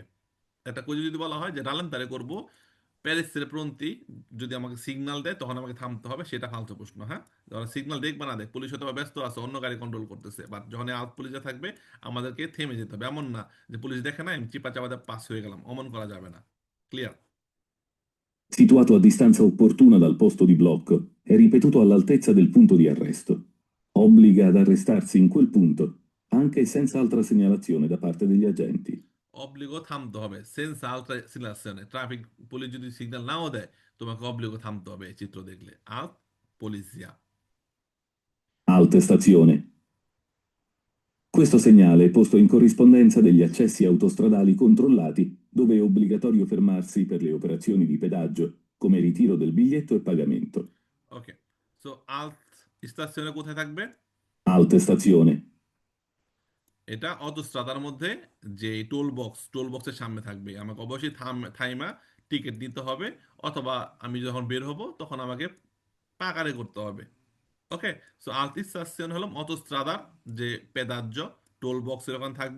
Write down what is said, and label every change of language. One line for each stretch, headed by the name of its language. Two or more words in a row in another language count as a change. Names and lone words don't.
Bangla: একটা কুইজে যদি বলা হয় যে রালেন তারে করব প্যারিসের প্রন্তি, যদি আমাকে সিগন্যাল দেয় তখন আমাকে থামতে হবে, সেটা ফালতু প্রশ্ন। হ্যাঁ, যখন সিগন্যাল দেখবা না দেখ, পুলিশ হয়তো বা ব্যস্ত আছে অন্য গাড়ি কন্ট্রোল করতেছে, বাট যখন আউট পুলিশে থাকবে আমাদেরকে থেমে যেতে হবে। এমন না যে পুলিশ দেখে না আমি চিপা চাপাতে পাস হয়ে গেলাম, অমন করা যাবে না। ক্লিয়ার?
Italian: Situato a distanza opportuna dal posto di blocco, è ripetuto all'altezza del punto di arresto. Obbliga ad arrestarsi in quel punto, anche senza altra segnalazione da parte degli agenti.
Bangla: অব্লিগো থামতে হবে,
Italian: senza altra segnalazione.
Bangla: ট্রাফিক পুলিশ যদি সিগন্যাল নাও দেয় তোমাকে অব্লিগো থামতে হবে এই চিত্র দেখলে।
Italian: al polizia. Alte stazione. Questo segnale è posto in corrispondenza degli accessi autostradali controllati, dove è obbligatorio fermarsi per le operazioni di pedaggio, come ritiro del biglietto e pagamento.
Bangla: ওকে, সো আল্ট স্টেশনে কোথায় থাকবে?
Italian: Alte stazione.
Bangla: এটা অটোস্ট্রাদার মধ্যে যে টোল বক্সের সামনে থাকবে, আমাকে অবশ্যই থাইমা টিকিট নিতে হবে, অথবা আমি যখন বের হব তখন আমাকে পাকারে করতে হবে। ওকে, সো আলতিস্তাসিয়ন হলো অটোস্ট্রাদার যে পেদাজ্য টোল বক্সের ওখানে থাকবে।